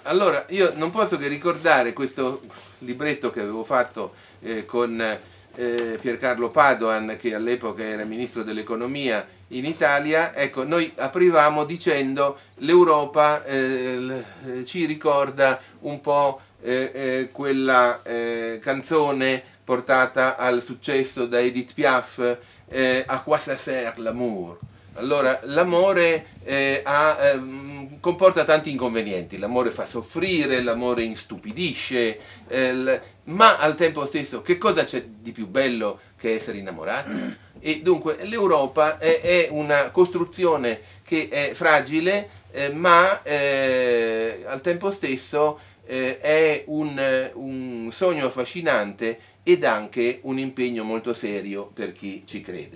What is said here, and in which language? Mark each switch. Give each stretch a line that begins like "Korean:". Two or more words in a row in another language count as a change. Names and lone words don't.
Italian: Allora, io non posso che ricordare questo libretto che avevo fatto con Piercarlo Padoan, che all'epoca era ministro dell'economia in Italia. Ecco, noi aprivamo dicendo l'Europa ci ricorda un po' quella canzone portata al successo da Edith Piaf, A quoi ça sert l'amour? Allora, l'amore comporta tanti inconvenienti, l'amore fa soffrire, l'amore instupidisce, ma al tempo stesso che cosa c'è di più bello che essere innamorati? E dunque l'Europa è una costruzione che è fragile, ma al tempo stesso è un sogno affascinante ed anche un impegno molto serio per chi ci crede.